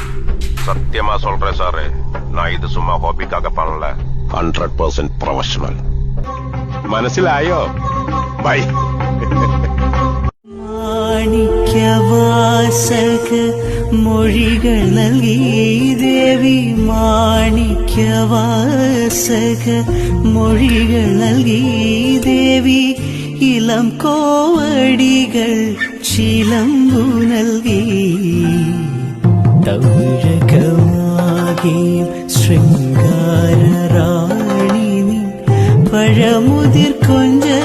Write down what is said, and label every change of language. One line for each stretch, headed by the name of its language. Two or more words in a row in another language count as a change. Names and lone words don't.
Tamil: சத்தியமா சொல்றேன் சாரு, நான் இது சும்மா ஹாபிக்காக பண்ணல, 100% ப்ரொஃபஷனல்.
Malayalam: മനസ്സിലായോ? ബൈ. മാണിക്യവാസക മൊഴികൾ നൽകി ദേവി, മാണിക്യവാസക മൊഴികൾ നൽകി ദേവി, ഇളം കോവടികൾ ചിലമ്പു നൽകി, തൗരകമാകിയും ശൃംഗാരറാണി നീ, പഴമുതിർ കൊഞ്ച